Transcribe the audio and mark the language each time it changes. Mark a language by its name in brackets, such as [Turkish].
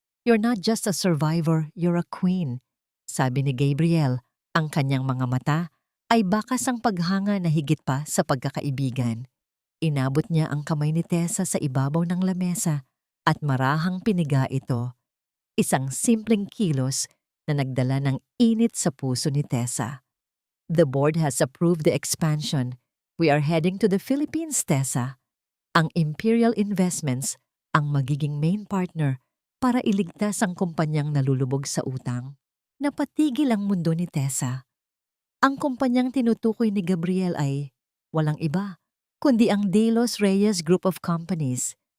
[English] You're not just a survivor, you're a queen. [Filipino] Sabi ni Gabriel, ang kanyang mga mata ay bakas ang paghanga na higit pa sa pagkakaibigan. Inabot niya ang kamay ni Tessa sa ibabaw ng lamesa at marahang piniga ito. Isang simpleng kilos na nagdala ng init sa puso ni Tessa. [English] The board has approved the expansion. We are heading to the Philippines, Tessa. [Filipino] Ang Imperial Investments ang magiging main partner para iligtas ang kumpanyang nalulubog sa utang. Napatigil ang mundo ni Tessa. Ang kumpanyang tinutukoy ni Gabriel ay walang iba, kundi ang De Los Reyes Group of Companies.